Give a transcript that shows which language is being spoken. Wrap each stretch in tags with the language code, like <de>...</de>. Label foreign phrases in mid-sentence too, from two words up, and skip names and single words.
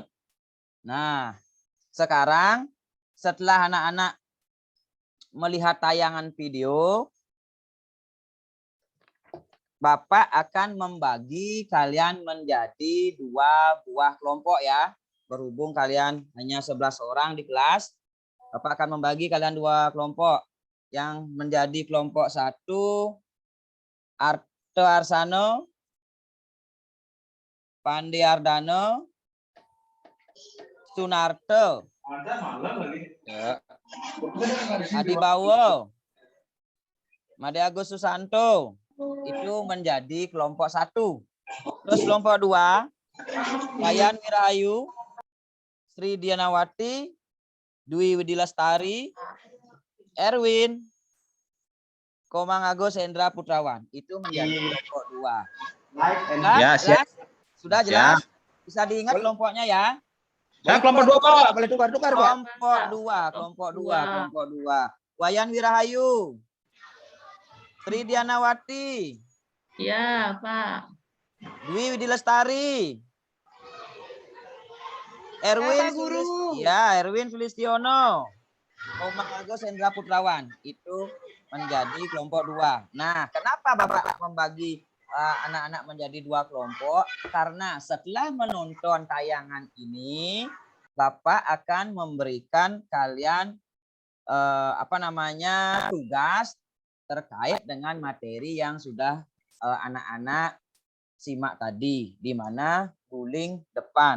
<id>Nah, sekarang setelah anak-anak melihat tayangan video, Bapak akan membagi kalian menjadi 2 buah kelompok ya. Berhubung kalian hanya 11 orang di kelas, Bapak akan membagi kalian 2 kelompok. Yang menjadi kelompok 1, Arto Arsano, Pandi Ardano, Sunarto, Adi Bawo, Made Agus Susanto, itu menjadi kelompok 1. Terus kelompok 2, Wayan Wirahayu, Sri Dianawati, Dwi Widilastari, Erwin, Komang Agus Hendra Putrawan. Itu menjadi kelompok 2. Ya, siap. Sudah jelas? Bisa diingat kelompoknya ya? Ya, kelompok 2, Pak. Boleh tukar-tukar, Pak. Kelompok 2. Wayan Wirahayu, Sri Dianawati. Ya, Pak. Dwi Widilestari. Erwin Guru. Erwin Sulistiono. Komang Agus Hendra Putrawan. Itu menjadi kelompok 2. Nah, kenapa Bapak membagi anak-anak menjadi 2 kelompok? Karena setelah menonton tayangan ini, Bapak akan memberikan kalian tugas terkait dengan materi yang sudah anak-anak simak tadi, di mana guling depan.</id>